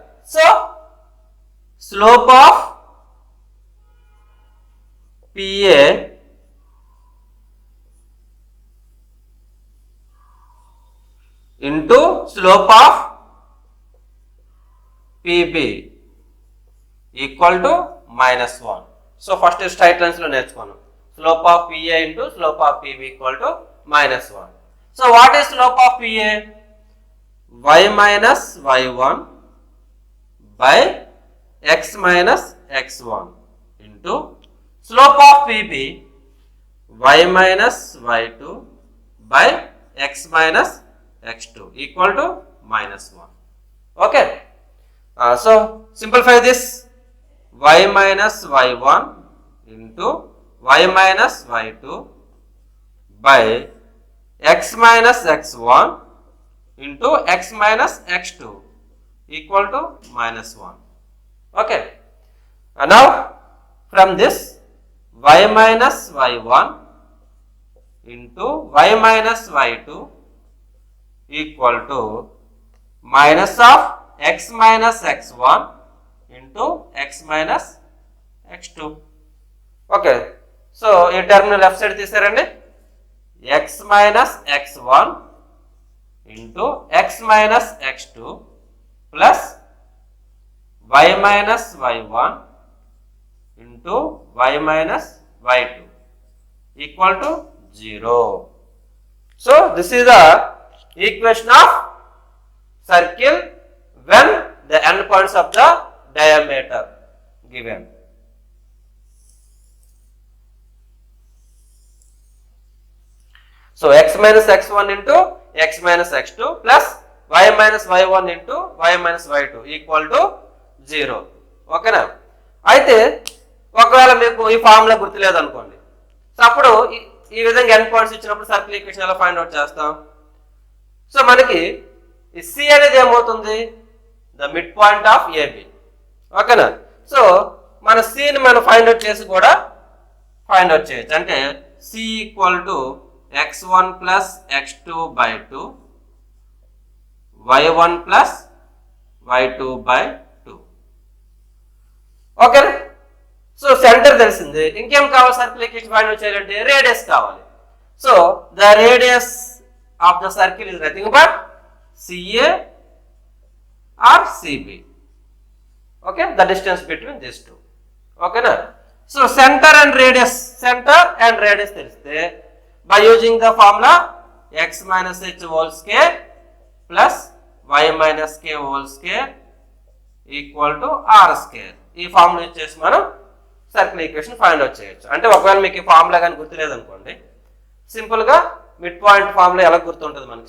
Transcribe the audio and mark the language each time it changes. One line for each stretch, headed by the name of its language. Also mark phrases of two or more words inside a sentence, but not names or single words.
English: So slope of PA into slope of PB equal to -1. So first straight lines
Telugu: లో నేర్చుకోను.
English: Slope of PA into slope of PB equal to -1. So what is slope of PA? Y minus y1 by x minus x1 into slope of PB y minus y2 by x minus x2 equal to -1. Okay. So simplify this. Y minus y1 into y minus y2 by x minus x1 into x minus x2 equal to -1. Okay. And now from this y minus y1 into y minus y2 equal to minus of x minus x1 into x minus x2. Okay. So
Telugu: ఈ
English: term left side
Telugu: తీసారండి.
English: x minus x1 into x minus x2 plus y minus y1 into y minus y2 equal to 0. So this is the equation of circle when the endpoints of the diameter given. So x minus x1 into x minus x2 plus y minus y1 into y minus y2 equal to 0.
Telugu: ఓకేనా? అయితే ఒకవేళ మీకు ఈ ఫార్ములా గుర్తులేదు అనుకోండి. సో అప్పుడు ఈ విధంగా
English: end points
Telugu: ఇచ్చినప్పుడు
English: circle equation
Telugu: ఎలా
English: find out
Telugu: చేస్తాం? సో మనకి ఈ సి అనేది ఏమవుతుంది?
English: the mid point of AB. ఓకేనా?
Telugu: సో మన సిని మనం
English: find out
Telugu: చేసి కూడా
English: find out
Telugu: చేయొచ్చు.
English: అంటే C equal to x1 plus x2 by 2 y1 plus y2 by 2. Okay. So center
Telugu: తెలిసింది. ఇంకేం కావాలి?
English: circle equation find out
Telugu: చేయాలంటే రేడియస్ కావాలి.
English: So the radius of the circle is nothing but CA or CB. Okay, the distance between this two.
Telugu: ఓకేనా?
English: So center and radius తెలిస్తే by using the formula x minus h whole square plus y minus k whole square equal to r square.
Telugu: ఈ
English: formula use
Telugu: చేసి మనం
English: circle equation find out
Telugu: చేయొచ్చు. అంటే ఒకవేళ మీకు ఈ ఫార్ములా కానీ గుర్తులేదు అనుకోండి, సింపుల్గా
English: mid point formula
Telugu: ఎలా గుర్తుంటుంది మనకి.